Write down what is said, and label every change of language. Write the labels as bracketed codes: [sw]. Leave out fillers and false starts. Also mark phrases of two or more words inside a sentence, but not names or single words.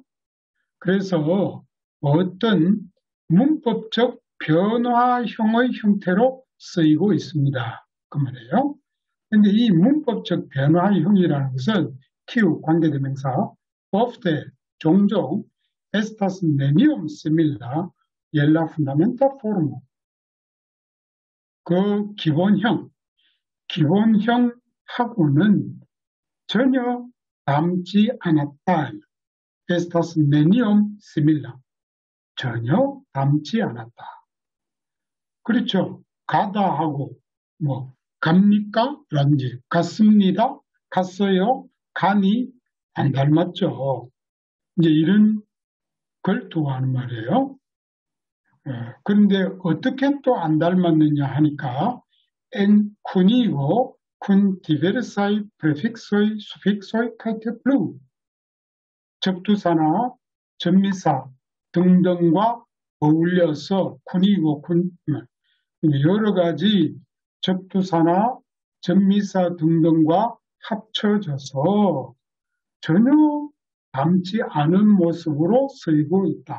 [ko] 그래서 어떤 문법적 변화형의 형태로 쓰이고 있습니다. 그 말이에요. 그런데 이 문법적 변화형이라는 것은 키우 관계대명사 ofte 종종 [eo] estas nenium simila la fundamenta formo [ko] 그 기본형하고는 전혀 닮지 않았다. [eo] estas nenium simila [ko] 전혀 닮지 않았다. 그렇죠. 가다하고 뭐 갑니까? 라든지 갔습니다. 갔어요. 가니 안 닮았죠. 이제 이런 걸 두고하는 말이에요. 그런데 어떻게 또 안 닮았느냐 하니까 [eo] en cunigo con diversai prefixoi, suffixoi, caete plu [ko] 접두사나 전미사 등등과 어울려서 cunigo, 여러 가지 접두사나 전미사 등등과 합쳐져서 전혀 닮지 않은 모습으로 쓰이고 있다.